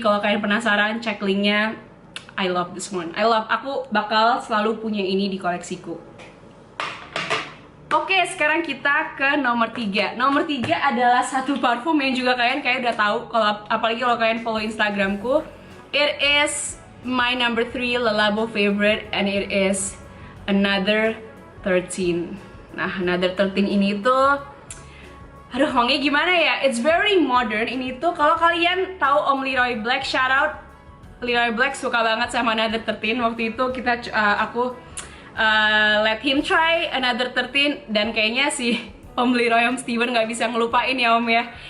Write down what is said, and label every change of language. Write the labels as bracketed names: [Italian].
[Indonesian] Kalau kalian penasaran, cek linknya. [English] I love this one. [Indonesian] Aku bakal selalu punya ini di koleksiku. Oke, sekarang kita ke nomor 3. Nomor 3 adalah satu parfum yang juga kalian kayak udah tahu, apalagi kalau kalian follow Instagramku. [English] It is my number 3 Le Labo favorite, and it is Another 13. [Indonesian] Nah, Another 13 ini tuh, aduh, wanginya gimana ya? [English] It's very modern. [Indonesian] Ini tuh kalau kalian tahu Om Leroy Black, shout out Leroy Black, suka banget sama Another 13. Waktu itu aku [English] let him try [Indonesian] Another 13, dan kayaknya si Om Leroy, Om Steven nggak bisa ngelupain ya Om ya.